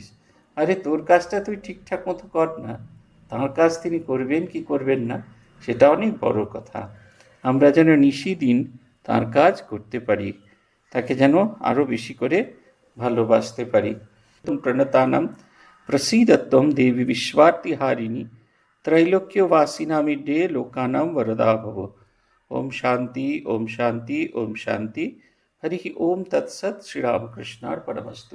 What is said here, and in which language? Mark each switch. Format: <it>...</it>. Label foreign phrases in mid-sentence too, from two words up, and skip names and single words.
<bn>আরে তোর কাজটা তুই ঠিকঠাক মতো কর না, তাঁর কাজ তিনি করবেন কি করবেন না সেটা অনেক বড় কথা। আমরা যেন নিশিদিন তাঁর কাজ করতে পারি, তাকে যেন আরও বেশি করে ভালোবাসতে পারি।</bn> <sa>প্রণতানাম প্রসীদত্বম দেবী विश्वार्तिहारिणी त्रैलोक्यवासिनामिड्डे लोकानां वरदा भव। ओम शांति ओम शांति ओम शांति। हरि ओम तत्सत। श्री रामकृष्णार्पणमस्तु।</sa>